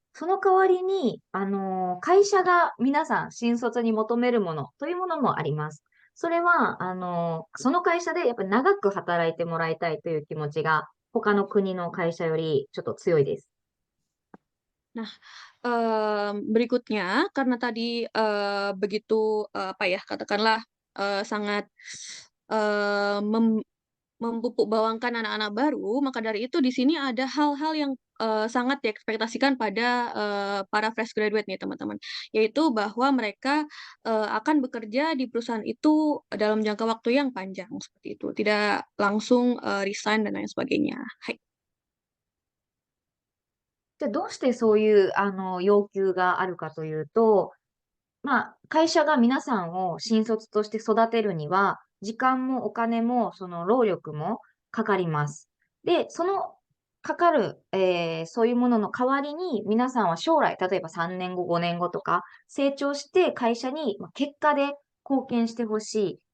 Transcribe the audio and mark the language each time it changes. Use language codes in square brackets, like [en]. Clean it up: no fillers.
[ja] その代わりに、会社が皆さん新卒に求めるものというものもあります。それは、その会社でやっぱり長く働いてもらいたいという気持ちが、他の国の会社よりちょっと強いです。 [id] Nah, berikutnya karena tadi, begitu, apa ya, katakanlah, sangat, eee, mem Memupuk bawangkan anak-anak baru, maka dari itu di sini ada hal-hal yang, sangat diekspektasikan pada, para fresh graduate nih teman-teman, yaitu bahwa mereka, akan bekerja di perusahaan itu dalam jangka waktu yang panjang, seperti itu, tidak langsung, resign dan lain sebagainya. Hai. [ja] じゃあどうしてそういう、要求があるかというと、会社が皆さんを新卒として育てるには、時間もお金も、その労力もかかります。で、そのかかる、そういうものの代わりに、皆さんは将来、例えば3年後、5年後とか、成長して会社に、結果で貢献してほしい。